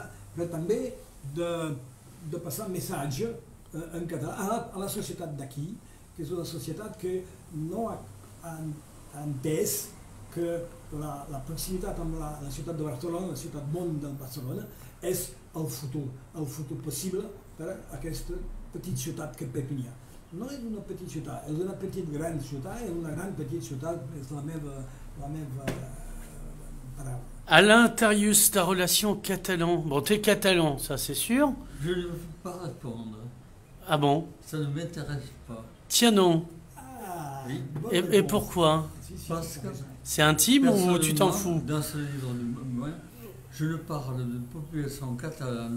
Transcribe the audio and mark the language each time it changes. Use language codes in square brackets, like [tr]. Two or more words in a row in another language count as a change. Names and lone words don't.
[ca] Però també de passar missatge en català a la societat d'aquí, que és una societat que no ha entès que la proximitat amb la ciutat de Barcelona, la ciutat món de Barcelona, és el futur possible per a aquesta petita ciutat que Perpinyà. No és una petita ciutat, és una petita gran ciutat, és una gran petita ciutat, és la meva paraula. [fr] Alain Tarius, ta relation catalan. Bon, t'es catalan, ça c'est sûr. Je ne veux pas répondre. Ah bon? Ça ne m'intéresse pas. Tiens non. Ah, Oui. Et pourquoi? Parce que C'est intime ou tu t'en fous? Dans ce livre du moins, je ne parle de population catalane